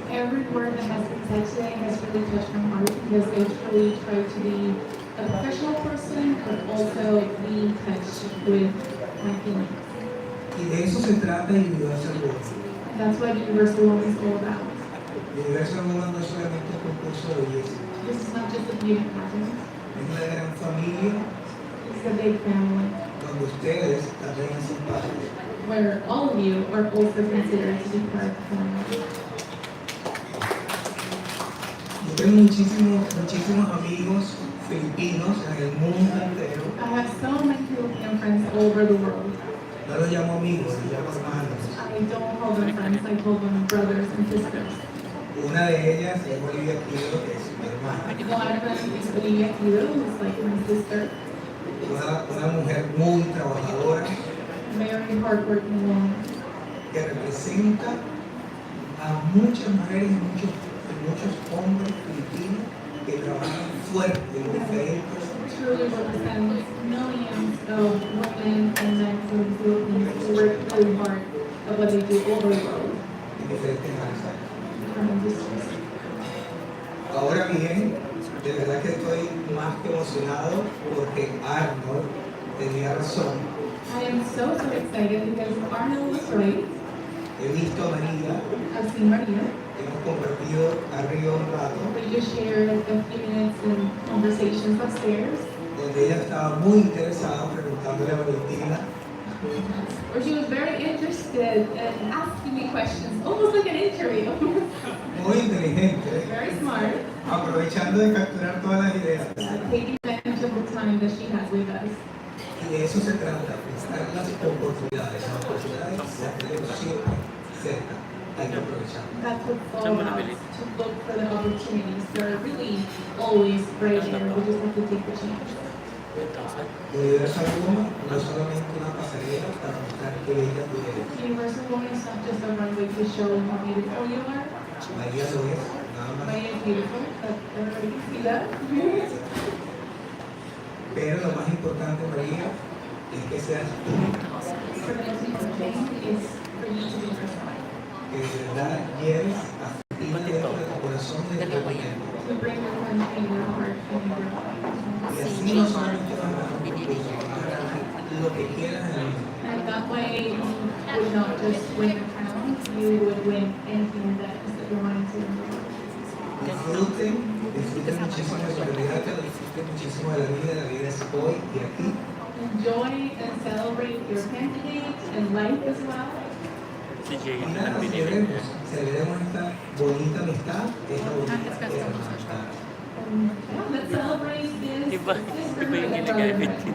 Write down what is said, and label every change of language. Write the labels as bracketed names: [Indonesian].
[English] Every word that has been said today has really touched my heart because I truly try to be a professional person, but also be touched with my feelings. [Spanish] Y de eso se trata Universal Woman. [English] And that's what Universal Woman is all about. [Spanish] Universal Woman no es solamente un concurso de belleza, [English] This is not just a beauty pageant. [Spanish] es una gran familia [English] It's a big family [Spanish] donde ustedes también son parte. [English] where all of you are also considered to be part of the family. [Spanish] Yo tengo muchísimos amigos filipinos en el mundo entero. [English] I have so many Filipino friends all over the world. [Spanish] No los llamo amigos, los llamo hermanos. [English] I don't call them friends, I call them brothers and sisters. [Spanish] Una de ellas es Olivia Quiero, que es mi hermana. [English] One of them is Valentina Sanchez, who's like my sister, [Spanish] Una mujer muy trabajadora [English] very hardworking woman, [Spanish] que representa a muchas mujeres y muchos hombres filipinos que trabajan fuerte en diferentes [English] truly represents millions of women and men from the Philippines who work really hard at what they do all over the world, [Spanish] en diferentes áreas. [English] different industries. [Spanish] Ahora bien, de verdad que estoy más que emocionado porque Arnold tenía razón. [English] I am so excited because Arnold was right. [Spanish] He visto a María, [English] I've seen Maria. [Spanish] hemos compartido arriba un rato, [English] We just shared a few minutes in conversations upstairs [Spanish] donde ella estaba muy interesada preguntándole a Valentina [English] where she was very interested in asking me questions, almost like an interview. [Spanish] muy inteligente, [English] Very smart, [Spanish] aprovechando de capturar todas las ideas. [English] taking advantage of the time that she has with us. [Spanish] Y de eso se trata, buscar las oportunidades las tenemos siempre cerca, hay que aprovecharlas. [English] That's what it's all about, to look for the opportunities. They're really always right there, we just have to take the chance. [Spanish] Universal Woman no es solamente una pasarela para mostrar qué bella tú eres. [English] Universal Woman is not just a runway to show how beautiful you are. [Spanish] María lo es, nada más. [English] Maria is beautiful, but everybody can see that. [Spanish] Pero lo más importante, María, es que seas tú, [English] For the most important thing is for you to be yourself. [Spanish] que de verdad lleves a Filipinas dentro de tu corazón y de tu mente. [English] To bring your country in your heart and in your life. [Spanish] Y así no solamente vas a ganar un concurso, vas a ganar lo que quieras en el mundo. [English] And that way you would not just win a crown, you would win anything that is that you're wanting to win. [Spanish] Disfruten muchísimo de su realidad, disfruten muchísimo de la vida es hoy y aquí. [English] Enjoy and celebrate your candidate and life as well. [Spanish] Y nada, celebremos esta bonita amistad, esta bonita hermandad. [English] Yeah, let's celebrate this sisterhood and brotherhood.